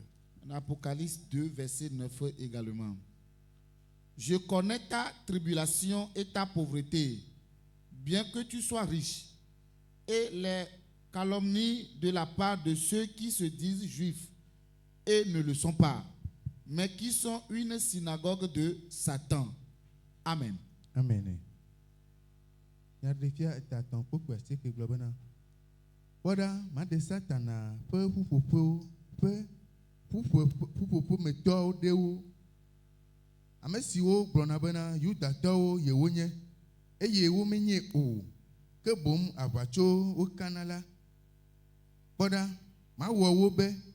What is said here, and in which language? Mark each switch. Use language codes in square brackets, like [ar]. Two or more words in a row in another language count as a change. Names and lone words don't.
[fr] En Apocalypse 2, verset 9 également. Je connais ta tribulation et ta pauvreté, bien que tu sois riche, et les calomnies de la part de ceux qui se disent juifs et ne le sont pas, mais qui sont une synagogue de Satan. Amen. Amen. [ee] Nyaɖevia etatɔ̃ kpokpo asieke gblɔ bena, kpɔɖa maɖe Satana ƒe ƒuƒoƒometɔwo ɖewo, ame siwo gblɔna bena Yudatɔwo yewonye, eye womenye o, ke boŋ aʋatsowo kana la, kpɔɖa mawɔ wo be